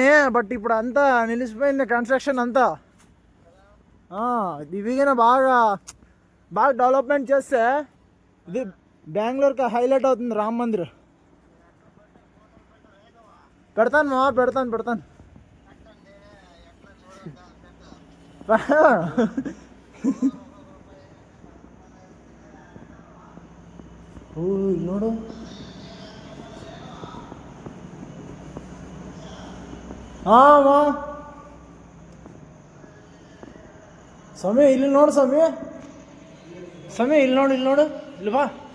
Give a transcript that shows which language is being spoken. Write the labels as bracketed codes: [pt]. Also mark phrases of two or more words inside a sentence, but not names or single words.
[te] బట్ ఇప్పుడు అంతా నిలిచిపోయింది కన్స్ట్రక్షన్ అంతా. ఇవిగా బాగా బాగా డెవలప్మెంట్ చేస్తే ఇది బెంగళూరుకి హైలైట్ అవుతుంది రామ్ మందిర్. పెడతాను మా పెడతాను. [kn] ನೋಡು ಸಮಯ ಇಲ್ಲಿ ನೋಡು ಸಮಯ ಇಲ್ಲಿ ನೋಡು ಇಲ್ಲಿ ಬಾ.